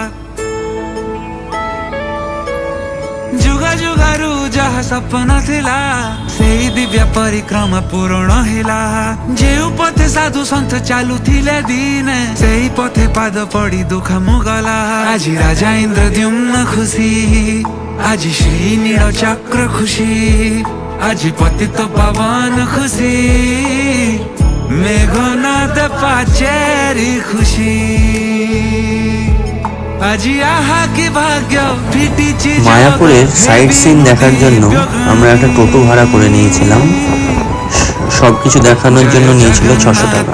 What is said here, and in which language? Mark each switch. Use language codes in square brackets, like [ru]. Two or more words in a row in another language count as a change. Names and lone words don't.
[or] ଯୁଗ ଯୁଗରୁ ଯାହା ସପନ ଥିଲା ସେଇ ଦିବ୍ୟ ପରିକ୍ରମା ପୂରଣ ହେଲା। ଯେଉଁ ପଥେ ସାଧୁ ସନ୍ଥ ଚାଲୁଥିଲେ ଦିନେ, ସେଇ ପଥେ ପାଦ ପଡି ଦୁଃଖ ମୁଁ ଗଲା। ଆଜି ରାଜା ଇନ୍ଦ୍ରଦ୍ୟୁମ୍ନ ଖୁସି, ଆଜି ଶ୍ରୀ ନୀଳ ଚକ୍ର ଖୁସି, ଆଜି ପତିତ ପାବନ ଖୁସି, ମେଘନାଦ ପାଚେରି ଖୁସି। [bn] মায়াপুরের সাইড সিন দেখার জন্য আমরা একটা টোটো ভাড়া করে নিয়েছিলাম। সবকিছু দেখানোর জন্য নিয়েছিল 600 টাকা।